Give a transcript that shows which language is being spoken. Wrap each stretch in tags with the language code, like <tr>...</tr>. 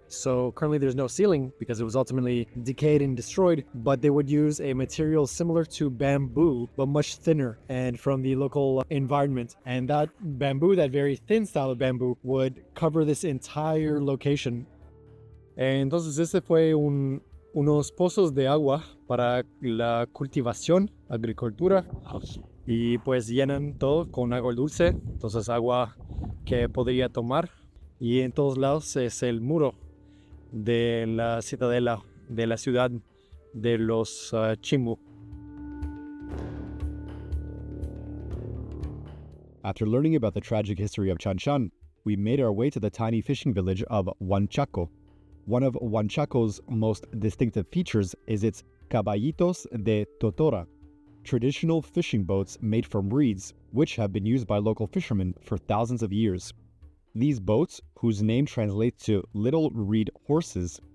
<en>So currently there's no ceiling because it was ultimately decayed and destroyed, but they would use a material similar to bamboo but much thinner and from the local environment, and that bamboo, that very thin style of bamboo, would cover this entire location.</en> <es>Entonces este fue unos pozos de agua para la cultivación, agricultura, y pues llenan todo con agua dulce, entonces agua que podría tomar, y en todos lados es el muro de la ciudadela de la ciudad de los Chimu.</es> <en>After learning about the tragic history of Chanchan, we made our way to the tiny fishing village of Huanchaco. One of Huanchaco's most distinctive features is its caballitos de totora, traditional fishing boats made from reeds, which have been used by local fishermen for thousands of years. These boats, whose name translates to little reed horses,</en>